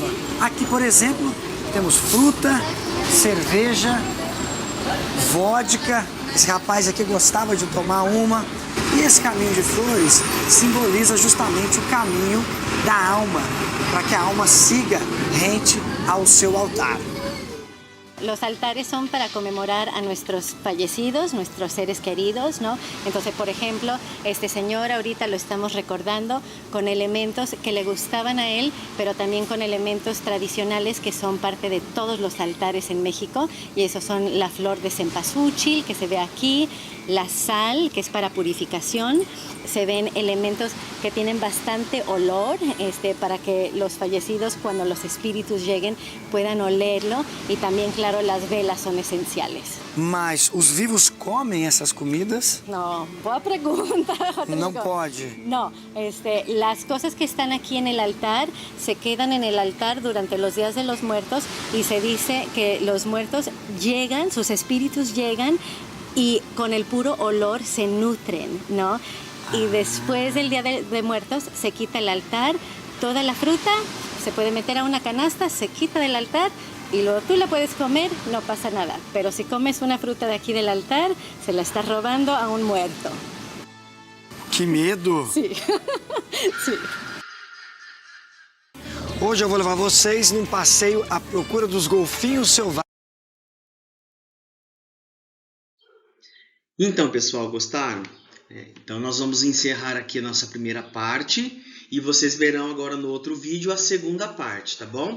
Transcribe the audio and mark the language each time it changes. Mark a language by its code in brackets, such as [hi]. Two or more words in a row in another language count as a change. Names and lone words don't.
[pt] Aqui, por exemplo, temos fruta, cerveja, vodka. Esse rapaz aqui gostava de tomar uma. E esse caminho de flores simboliza justamente o caminho da alma, para que a alma siga rente ao seu altar. [es] Los altares son para conmemorar a nuestros fallecidos, nuestros seres queridos, ¿no? Entonces, por ejemplo, este señor ahorita lo estamos recordando con elementos que le gustaban a él, pero también con elementos tradicionales que son parte de todos los altares en México, y esos son la flor de cempasúchil que se ve aquí, la sal, que es para purificación. Se ven elementos que tienen bastante olor, para que los fallecidos, cuando los espíritus lleguen, puedan olerlo. Y también, claro, las velas son esenciales. [pt] Mas os vivos comem essas comidas? [es] No, boa pregunta, Rodrigo. [pt] Não pode. [es] No, las cosas que están aquí en el altar se quedan en el altar durante los días de los muertos, y se dice que los muertos llegan, sus espíritus llegan y con el puro olor se nutren, ¿no? Y después del Día de Muertos se quita el altar, toda la fruta se puede meter a una canasta, se quita del altar y luego tú la puedes comer, no pasa nada. Pero si comes una fruta de aquí del altar, se la estás robando a un muerto. [pt] Que medo! [es] Sí. Sí. [pt] Hoje eu vou levar vocês num passeio à procura dos golfinhos selvagens. Então, pessoal, gostaram? Então, nós vamos encerrar aqui a nossa primeira parte e vocês verão agora no outro vídeo a segunda parte, tá bom?